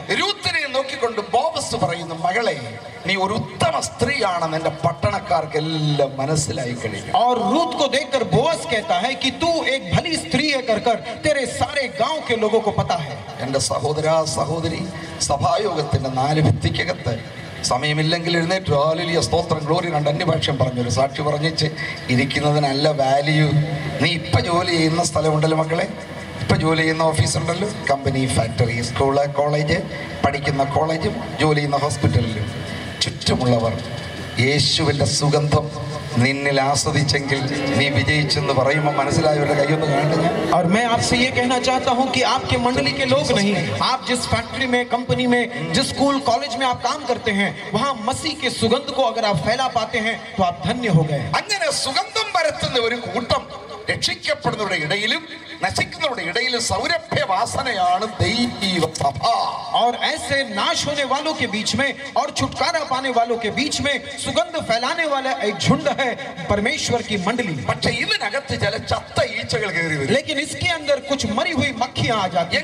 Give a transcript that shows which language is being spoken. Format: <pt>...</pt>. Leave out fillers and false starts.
<ml>രൂത്തിനെ നോക്കിക്കൊണ്ട് ബോവസ് പറയുന്നു, മകളെ നീ ഒരു ഉത്തമ സ്ത്രീയാണെന്ന് എന്റെ പട്ടണക്കാർക്കെല്ലാം മനസ്സിലായി കഴിഞ്ഞു.</ml> <hi>और रूत को देखकर बोअस कहता है कि तू एक भली स्त्री है कर तेरे सारे गांव के लोगों को पता है.</hi> <ml>എന്റെ സഹോദര സഹോദരി, സഭായോഗത്തിന്റെ 4 ഭിത്തിക്കകത്ത് സമയമില്ലെങ്കിൽ എഴുന്നേറ്റ് ഹല്ലേലൂയ സ്തോത്രം ഗ്ലോറി രണ്ട് അന്യഭാഷ്യം പറഞ്ഞൊരു സാക്ഷി പറഞ്ഞിച്ച് ഇരിക്കുന്നതിനല്ല വാല്യൂ. നീ ഇപ്പം ജോലി ചെയ്യുന്ന സ്ഥലമുണ്ടല്ലോ മക്കളെ, ഇപ്പം ജോലി ചെയ്യുന്ന ഓഫീസുണ്ടല്ലോ, കമ്പനി, ഫാക്ടറി, സ്കൂള്, കോളേജ്, പഠിക്കുന്ന കോളേജും ജോലി ചെയ്യുന്ന ഹോസ്പിറ്റലിലും ചുറ്റുമുള്ളവർ യേശുവിൻ്റെ സുഗന്ധം നിന്നിൽ ആസ്വദിച്ചെങ്കിൽ നീ വിജയിച്ചെന്ന് പറയുമ്പോൾ മനസ്സിലായവരുടെ കൈയൊന്ന് കാണട്ടെ.</ml> <hi>और मैं आपसे ये कहना चाहता हूँ कि आपके मंडली के लोग नहीं, आप जिस फैक्ट्री में, कंपनी में, जिस स्कूल, कॉलेज में आप काम करते हैं, वहाँ मसीह के सुगंध को अगर आप फैला पाते हैं तो आप धन्य हो गए.</hi> <ml>അങ്ങനെ സുഗന്ധം പരത്തുന്ന ഒരു കൂട്ടം രക്ഷിക്കപ്പെടുന്നവരുടെ ഇടയിലും നശിക്കുന്നവരുടെ ഇടയിലും സൗരഭ്യവാസനയാണ് ദൈവസഭ.</ml> <hi>और ऐसे नाश होने वालों के बीच में और छुटकारा पाने वालों के बीच में सुगंध फैलाने वाला एक झुंड है परमेश्वर की मंडली.</hi> <ml>പക്ഷേ ഇതിനകത്ത് ചില ചത്ത ഈച്ചകൾ കയറി വരും.</ml> <hi>लेकिन इसके अंदर कुछ मरी हुई मक्खियां आ जाती हैं.</hi>